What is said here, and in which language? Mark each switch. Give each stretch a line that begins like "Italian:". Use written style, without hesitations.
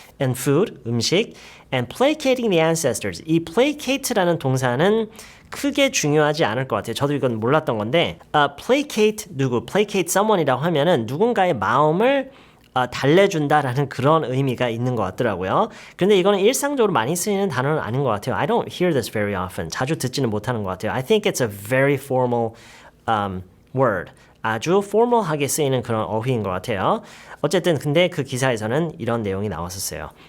English: And food,
Korean: 음식,
English: and placating the ancestors.
Korean: 이 placate라는 동사는 크게 중요하지 않을 것 같아요. 저도 이건 몰랐던 건데 placate 누구,
English: placate someone
Korean: 이라고 하면은 누군가의 마음을 달래준다라는 그런 의미가 있는 것 같더라고요. 그런데 이거는 일상적으로 많이 쓰이는 단어는 아닌 것 같아요.
English: I don't hear this very often.
Korean: 자주 듣지는 못하는 것 같아요.
English: I think it's a very formal word.
Korean: 아주 formal하게 쓰이는 그런 어휘인 것 같아요. 어쨌든 근데 그 기사에서는 이런 내용이 나왔었어요.